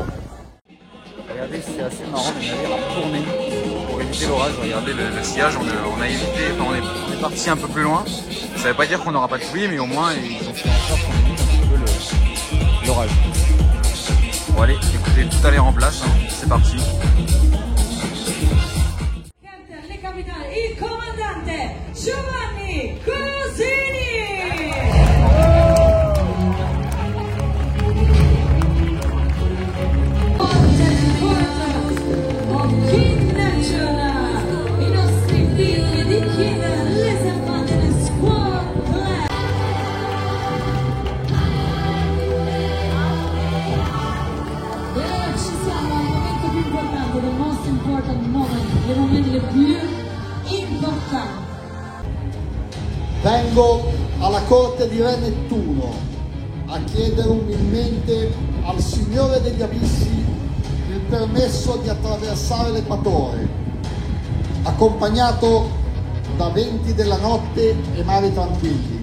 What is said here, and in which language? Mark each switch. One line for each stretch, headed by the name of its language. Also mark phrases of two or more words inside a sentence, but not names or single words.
French: Regardez c'est assez marrant, le navire a tourné pour éviter l'orage, regardez le sillage, on a évité, enfin, on est parti un peu plus loin, ça ne veut pas dire qu'on n'aura pas de pluie, mais au moins ils ont fait en sorte qu'on évite un petit peu l'orage. Bon allez, écoutez, tout a l'air en place, hein. C'est parti.
Italian: Le capitano, il comandante Giovanni Cosini! King National, i nostri figli di King
French: les enfants de l'espoir plein.
Italian: Ci siamo al momento più importante,
English: the most important moment,
Italian: dei momenti più importanti. Vengo alla corte di Re Nettuno a chiedere umilmente al Signore degli Abissi il permesso di attraversare l'equatore, accompagnato da venti della notte e mari tranquilli.